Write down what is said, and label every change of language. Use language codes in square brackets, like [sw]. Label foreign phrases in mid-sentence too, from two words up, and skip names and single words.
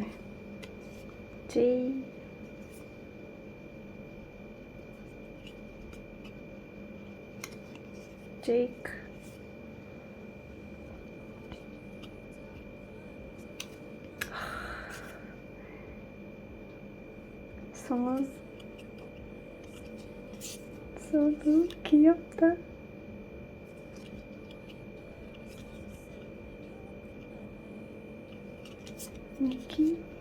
[ru] Джей. Джейк. [ko] 성원. 소도 귀엽다. Ники.